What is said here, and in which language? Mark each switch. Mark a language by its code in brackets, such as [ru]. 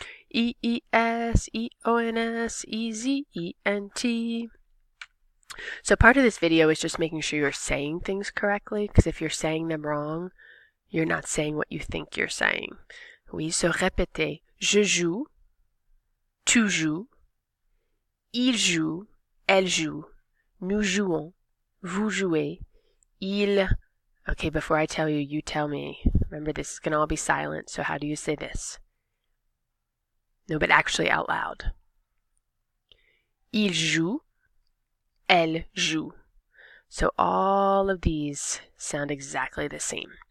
[en] E-E-S, E-O-N-S, E-Z-E-N-T. So part of this video is just making sure you're saying things correctly, because if you're saying them wrong, you're not saying what you think you're saying. [fr] Oui, so répétez. Je joue, tu joues, il joue, elle joue, nous jouons, vous jouez, il... [en] Okay, before I tell you, you tell me. Remember, this is going to all be silent, so how do you say this? No, but actually out loud. [fr] Il joue, elle joue. [en] So all of these sound exactly the same.